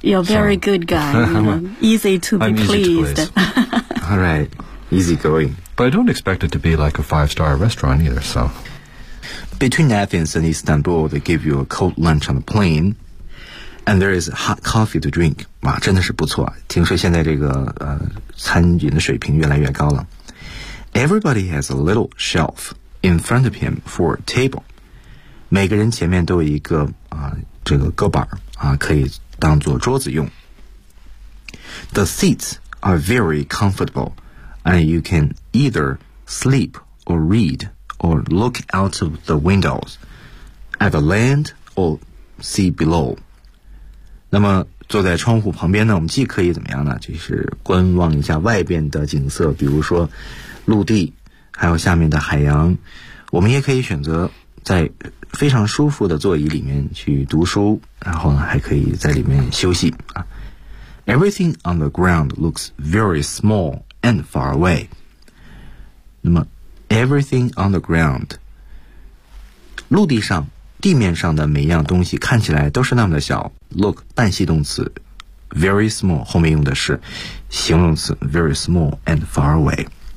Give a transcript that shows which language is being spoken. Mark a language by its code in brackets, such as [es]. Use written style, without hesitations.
[en] You're a very good guy. easy to be pleased. All right. Easy going. But I don't expect it to be like a 5-star restaurant either, so. Between Athens and Istanbul, they give you a cold lunch on the plane, and there is hot coffee to drink. [zh] 哇，真的是不错。听说现在这个餐饮的水平越来越高了。 [en] Everybody has a little shelf. In front of him for a table. [zh] 每个人前面都有一个这个搁板可以当做桌子用。 [en] The seats are very comfortable, and you can either sleep or read or look out of the windows at the land or sea below. [zh] 那么坐在窗户旁边呢，我们既可以怎么样呢？就是观望一下外边的景色，比如说陆地。还有下面的海洋，我们也可以选择在非常舒服的座椅里面去读书，然后呢，还可以在里面休息啊。 [en] Everything on the ground looks very small and far away. [zh] 那么 ， [en] everything on the ground， [zh] 陆地上、地面上的每一样东西看起来都是那么的小。 Look 半系动词 ， [en] very small [zh] 后面用的是形容词 [en] very small and far away。